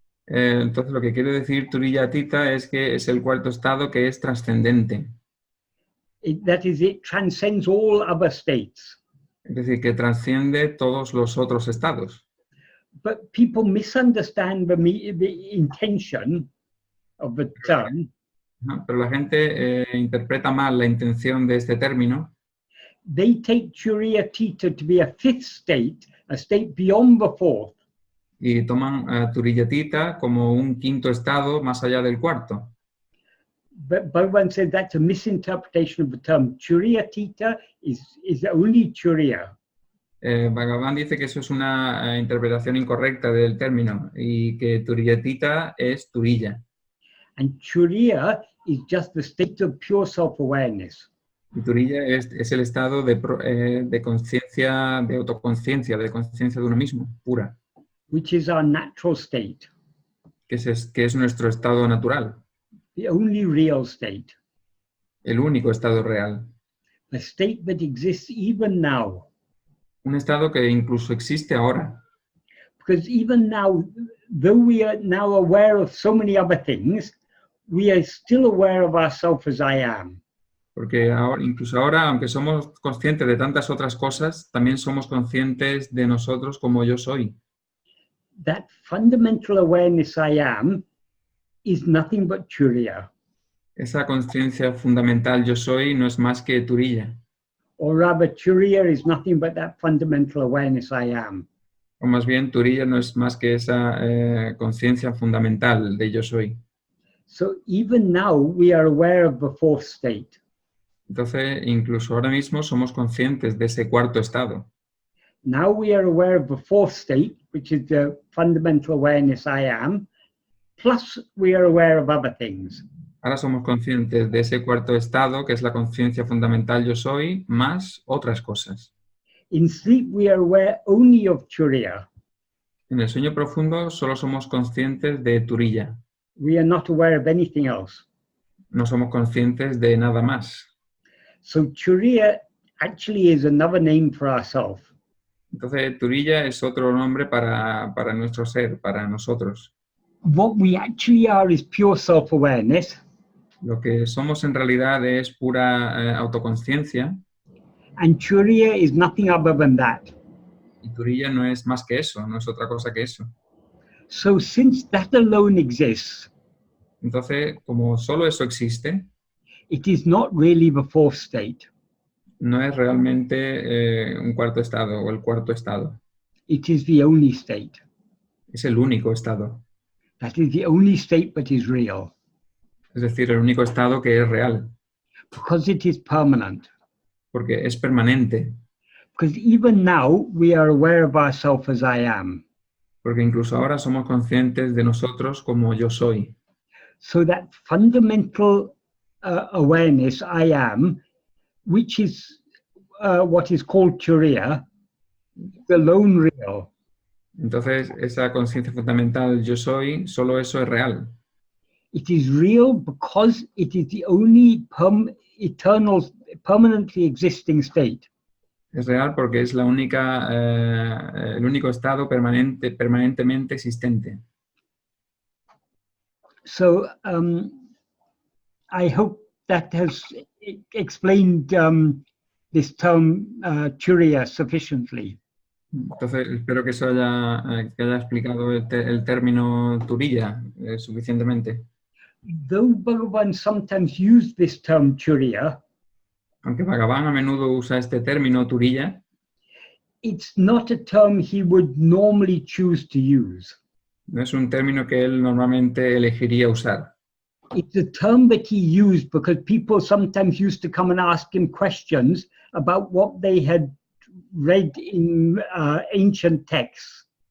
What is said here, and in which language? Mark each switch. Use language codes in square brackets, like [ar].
[es] Entonces lo que quiere decir turīya atīta es que es el cuarto estado que es trascendente. [en] That is, it transcends all other states. [es] Es decir, que trasciende todos los otros estados. [en] But people misunderstand the intention of the term. [es] Pero la gente interpreta mal la intención de este término. [en] They take turīya atīta to be a fifth state, a state beyond the fourth. [es] Y toman turīya atīta como un quinto estado más allá del cuarto. [en] But Bhagavan said that's a misinterpretation of the term. Turīya atīta is only turīya. [es] Bhagavan dice que eso es una interpretación incorrecta del término y que turīya atīta es turīya. [en] And turīya is just the state of pure self-awareness. [es] Y turīya es el estado de conciencia, de autoconciencia, de conciencia de uno mismo, pura. [en] Which is our natural state. [es] Que es nuestro estado natural. [en] The only real state. [es] El único estado real. [en] A state that exists even now. [es] Un estado que incluso existe ahora. [en] Because even now, though we are now aware of so many other things, we are still aware of ourselves as I am. [es] Porque ahora, incluso ahora, aunque somos conscientes de tantas otras cosas, también somos conscientes de nosotros como yo soy. [en] That fundamental awareness I am is nothing but turīya. [es] Esa conciencia fundamental yo soy no es más que turīya. [en] Or rather, turīya is nothing but that fundamental awareness I am. [es] O más bien, turīya no es más que esa conciencia fundamental de yo soy. [en] So even now we are aware of the fourth state. [es] Entonces, incluso ahora mismo somos conscientes de ese cuarto estado. [en] Now we are aware of the fourth state, which is the fundamental awareness I am, plus we are aware of other things. [es] Ahora somos conscientes de ese cuarto estado, que es la conciencia fundamental yo soy, más otras cosas. [en] In sleep we are aware only of turīya. [es] En el sueño profundo solo somos conscientes de turīya. [en] We are not aware of anything else. [es] No somos conscientes de nada más. [en] So turīya actually is another name for ourselves. [es] Entonces, turīya es otro nombre para nuestro ser, para nosotros. [en] What we actually are is pure self-awareness. [es] Lo que somos en realidad es pura autoconciencia. [en] And turīya is nothing other than that. [es] Y turīya no es más que eso, no es otra cosa que eso. [en] So since that alone exists, [es] Entonces, como solo eso existe, [en] it is not really the fourth state. [es] no es realmente un cuarto estado o el cuarto estado. [en] It is the only state. [es] Es el único estado. [en] That is the only state that is real. [es] Es decir, el único estado que es real. [en] Because it is permanent. [es] Porque es permanente. [en] Because even now we are aware of ourselves as I am. [es] Porque incluso ahora somos conscientes de nosotros como yo soy. [en] So that fundamental awareness I am, which is what is called turīya. the alone real. [es] Entonces, esa conciencia fundamental, yo soy, solo eso es real. [en] It is real because it is the only eternal, permanently existing state. [es] Es real porque es la única, el único estado permanentemente existente. [en] So I hope that has explained this term turīya sufficiently. [es] Entonces, espero que eso haya explicado el término turīya suficientemente. [en] Though Bhagavan sometimes used this term turīya, [es] Aunque Bhagavan a menudo usa este término turīya, [en] it's not a term he would normally choose to use. [es] no es un término que él normalmente elegiría usar. [en] It's a term that he used because people sometimes used to come and ask him questions about what they had read in ancient texts.